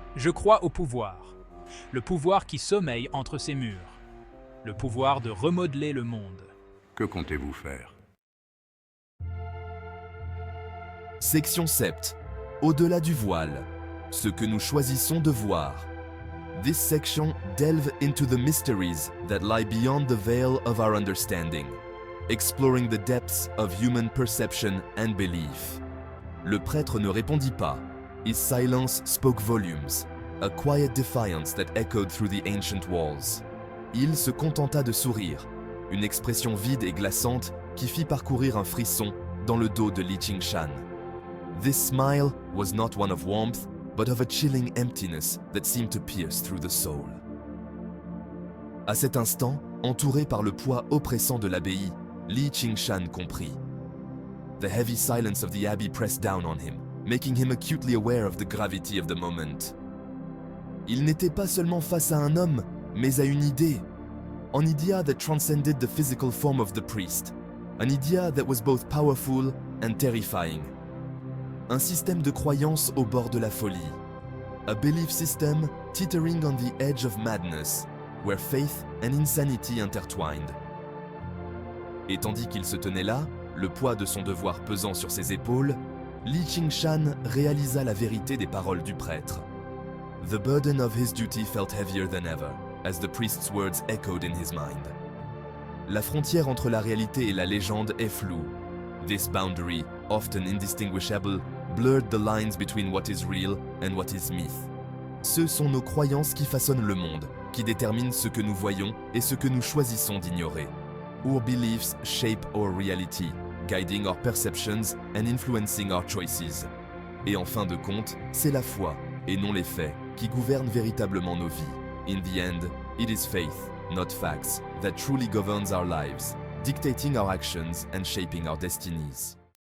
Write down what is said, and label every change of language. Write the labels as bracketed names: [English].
[French] Je crois au pouvoir. Le pouvoir qui sommeille entre ces murs. Le pouvoir de remodeler le monde. Que comptez-vous faire? Section 7. Au-delà du voile. Ce que nous choisissons de voir. [English] This section delves into the mysteries that lie beyond the veil of our understanding, exploring the depths of human perception and belief. [French] Le prêtre ne répondit pas. [English] His silence spoke volumes, a quiet defiance that echoed through the ancient walls. [French] Il se contenta de sourire, une expression vide et glaçante qui fit parcourir un frisson dans le dos de Li Qingshan. [English] This smile was not one of warmth, but of a chilling emptiness that seemed to pierce through the soul. [French] À cet instant, entouré par le poids oppressant de l'abbaye, Li Qingshan comprit. [English] The heavy silence of the abbey pressed down on him, making him acutely aware of the gravity of the moment. [French] Il n'était pas seulement face à un homme, mais à une idée. [English] An idea that transcended the physical form of the priest. An idea that was both powerful and terrifying. [French] Un système de croyance au bord de la folie. [English] A belief system teetering on the edge of madness, where faith and insanity intertwined. [French] Et tandis qu'il se tenait là, le poids de son devoir pesant sur ses épaules, Li Qingshan réalisa la vérité des paroles du prêtre. [English] The burden of his duty felt heavier than ever, as the priest's words echoed in his mind. [French] La frontière entre la réalité et la légende est floue. [English] This boundary, often indistinguishable, blurred the lines between what is real and what is myth. [French] Ce sont nos croyances qui façonnent le monde, qui déterminent ce que nous voyons et ce que nous choisissons d'ignorer. [English] Our beliefs shape our reality, guiding our perceptions and influencing our choices. [French] Et en fin de compte, c'est la foi, et non les faits, qui gouvernent véritablement nos vies. [English] In the end, it is faith, not facts, that truly governs our lives, dictating our actions and shaping our destinies.